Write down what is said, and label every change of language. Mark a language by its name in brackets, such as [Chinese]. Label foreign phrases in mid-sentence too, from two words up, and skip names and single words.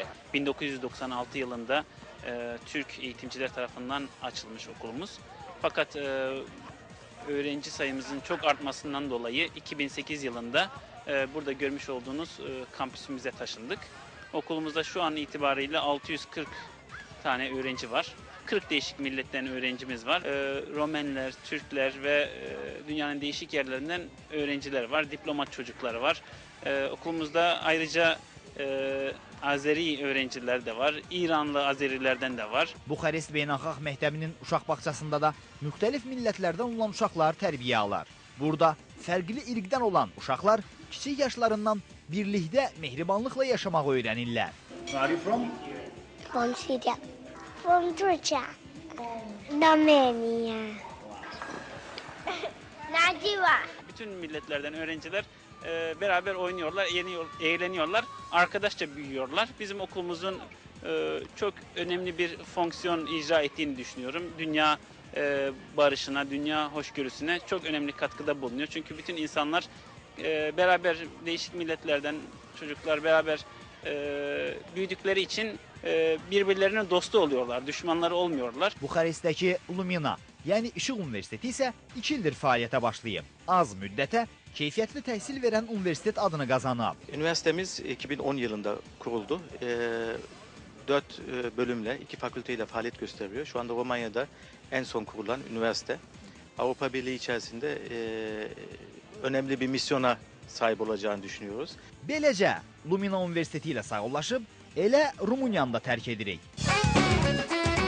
[Turkish] 1996 yılında Türk eğitimciler tarafından açılmış okulumuz. Fakat öğrenci sayımızın çok artmasından dolayı 2008 yılında burada görmüş olduğunuz kampüsümüze taşındık. Okulumuzda şu an itibariyle 640 tane öğrenci var. 40 değişik milletten öğrencimiz var. Romenler, Türkler ve dünyanın değişik yerlerinden öğrenciler var. Diplomat çocukları var. Okulumuzda ayrıca Azeri öğrenciler de var. İranlı Azerilerden de var. [Azerbaijani] Buxarest Beynəlxalq Məktəbinin uşaq bağçasında da müxtəlif millətlərdən olan uşaqlar tərbiyə alır. Burada fərqli irqdən olan uşaqlar kiçik yaşlarından birlikdə mehribanlıqla yaşamağı öyrənirlər. [English] Where are you from? From Syria. From Turkey. Romania. Naciva. [Turkish] Bütün milletlerden öğrenciler beraber oynuyorlar, eğleniyorlar, arkadaşça büyüyorlar. Bizim okulumuzun çok önemli bir fonksiyon icra ettiğini düşünüyorum. Dünya barışına, dünya hoşgörüsüne çok önemli katkıda bulunuyor. Çünkü bütün insanlar beraber değişik milletlerden çocuklar beraber büyüdükleri için birbirlerinin dostu oluyorlar, düşmanları olmuyorlar. [Azerbaijani] Buxarestdəki Lumina, yəni İşıq Universiteti isə 2 ildir fəaliyyətə başlayıb. Az müddətə keyfiyyətli təhsil verən universitet adını qazanıb. [Turkish] Üniversitemiz 2010 yılında kuruldu. 4 bölümle, 2 fakülteyle faaliyet gösteriyor. Şu anda Romanya'da en son kurulan üniversite. Avrupa Birliği içerisinde önemli bir misyona sahip olacağını düşünüyoruz. [Azerbaijani] Beləcə, Lumina Universiteti ilə sağollaşıb, elə Rumuniyanı da tərk edirik.